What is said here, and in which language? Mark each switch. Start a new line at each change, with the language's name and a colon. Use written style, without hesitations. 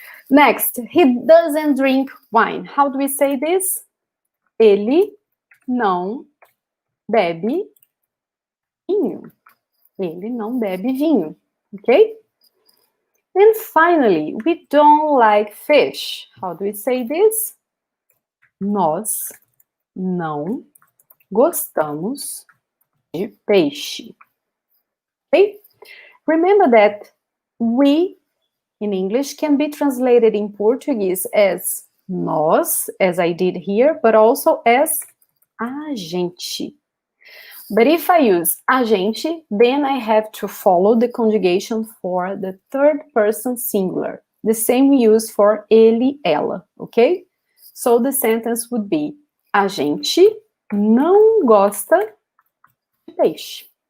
English: Next, he doesn't drink wine. How do we say this?
Portuguese: Ele não bebe vinho. Ele não bebe vinho, okay?
English: And finally, we don't like fish. How do we say this?
Portuguese: Nós não gostamos de peixe.
English: Okay? Remember that we, in English, can be translated in Portuguese as nós, as I did here, but also as a gente. But if I use a gente, then I have to follow the conjugation for the third person singular. The same we use for ele, ela, okay? So the sentence would be,
Portuguese: a gente não gosta de peixe.